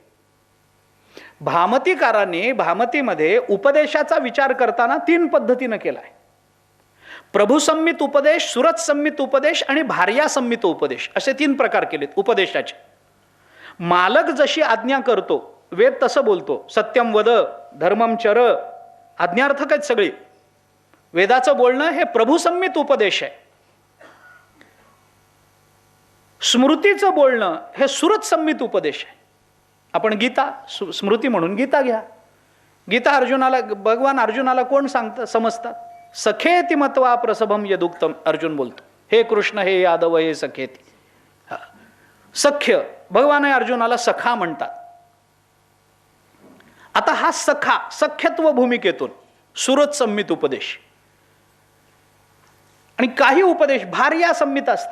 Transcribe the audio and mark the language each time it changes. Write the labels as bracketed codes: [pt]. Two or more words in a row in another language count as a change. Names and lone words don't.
[mr] भामतीकाराने भामतीमध्ये उपदेशाचा विचार करताना 3 पद्धतीनं केलाय. प्रभुसंमित उपदेश, सुरत संमित उपदेश आणि भार्या संमित उपदेश असे 3 प्रकार केलेत उपदेशाचे. मालक जशी आज्ञा करतो वेद तसं बोलतो. [sa] सत्यम वद, धर्मम चर, [mr] आज्ञार्थक आहेत सगळी. वेदाचं बोलणं हे प्रभुसंमित उपदेश आहे. स्मृतीचं बोलणं हे सुरत संमित उपदेश आहे. आपण गीता स्मृती म्हणून गीता घ्या. गीता अर्जुनाला, भगवान अर्जुनाला कोण सांगतं समजतात? [sa] सखेती मत्वा प्रसभम यदुक्तम, [mr] अर्जुन बोलतो. [sa] हे कृष्ण, हे यादव, हे सखेती. [mr] सख्य भगवान अर्जुनाला सखा म्हणतात. आता हा सखा सख्यत्व भूमिकेतून सुरत संमित उपदेश. आणि काही उपदेश भार्या संमित असतात.